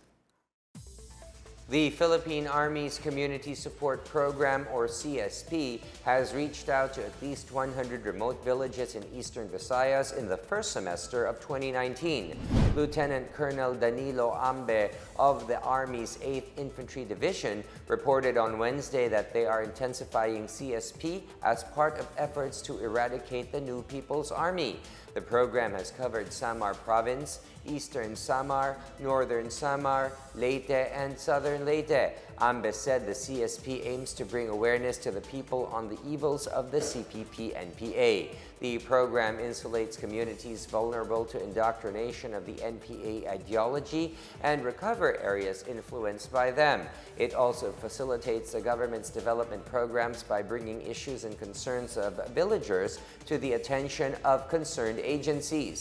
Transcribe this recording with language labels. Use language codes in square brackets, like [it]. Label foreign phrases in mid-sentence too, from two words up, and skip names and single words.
[en] The Philippine Army's Community Support Program, or CSP, has reached out to at least 100 remote villages in eastern Visayas in the first semester of 2019. Lieutenant Colonel Danilo Ambe of the Army's 8th Infantry Division reported on Wednesday that they are intensifying CSP as part of efforts to eradicate the New People's Army. The program has covered Samar Province, Eastern Samar, Northern Samar, Leyte, and Southern Leyte. Ambe said the CSP aims to bring awareness to the people on the evils of the CPP-NPA. The program insulates communities vulnerable to indoctrination of the NPA ideology and recover areas influenced by them. It also facilitates the government's development programs by bringing issues and concerns of villagers to the attention of concerned agencies.